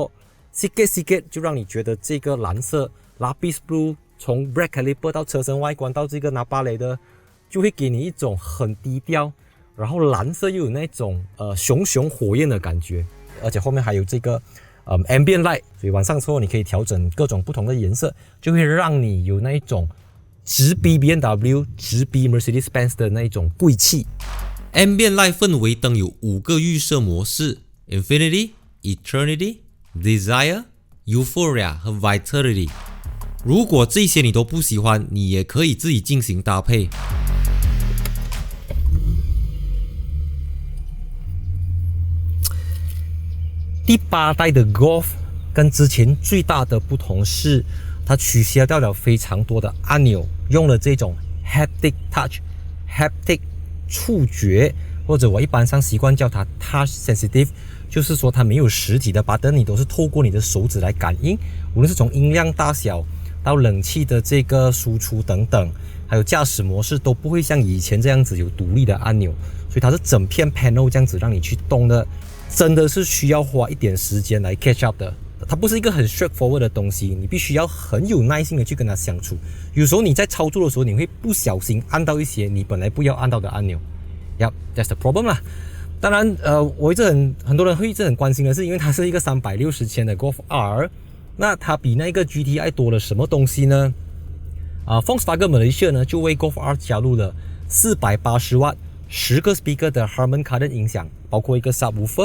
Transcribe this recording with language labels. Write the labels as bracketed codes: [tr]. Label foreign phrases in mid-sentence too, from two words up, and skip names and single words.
[zh] sikit就讓你覺得這個藍色 Lapis Blue 從 [en] brake caliper [zh] 到車身外觀到這個 Napale 的，就會給你一種很低調，然後藍色又有那種熊熊火焰的感覺，而且後面還有這個 [en] ambient light， [zh] 所以晚上之後你可以調整各種不同的顏色，就會讓你有那一種直逼 BMW 直逼 Mercedes-Benz 的那一種貴氣。 [en] Ambient Light [zh] 氛圍燈有5個預設模式 ：Infinity、Eternity、Desire、Euphoria 和 Vitality。如果這些你都不喜歡，你也可以自己進行搭配。第8代的 Golf 跟之前最大的不同是，它取消掉了非常多的按钮，用了這種 [en] haptic touch、 [zh] haptic 觸覺，或者我一般上習慣叫它 [en] touch sensitive， [zh] 就是說它沒有實體的 button， 你都是透過你的手指來感應，無論是從音量大小到冷氣的這個輸出等等，還有駕駛模式都不會像以前這樣子有獨立的按鈕，所以它是整片 panel 這樣子讓你去動的，真的是需要花一點時間來 [en] catch up [zh] 的。它不是一個很 straightforward 的東西，你必須要很有耐心的去跟它相處。有時候你在操作的時候，你會不小心按到一些你本來不要按到的按鈕。 [en] Yep, that's the problem [zh] 啦。當然，我一直很多人會一直很關心的是，因為它是一個360千的 Golf R， 那它比那個 GTI 多了什麼東西呢？Volkswagen Malaysia 呢就為 Golf R 加入了480W 10個 speaker 的 Harman Kardon 音響包括一个 subwoofer。